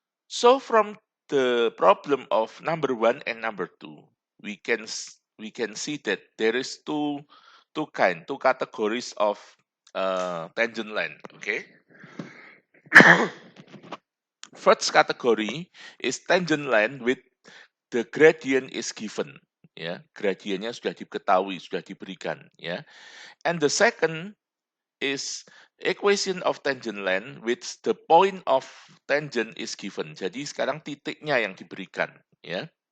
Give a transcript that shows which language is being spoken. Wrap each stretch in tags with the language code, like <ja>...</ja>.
<en>So from the problem of number 1 and number 2, we can see that there is two categories of tangent line. Okay. First category is tangent line with the gradient is given.</en> <id>Ya, gradiennya sudah diketahui, sudah diberikan. Ya.</id> <en>And the second is equation of tangent line which the point of tangent is given.</en> <id>Jadi sekarang titiknya yang diberikan, ya.</id>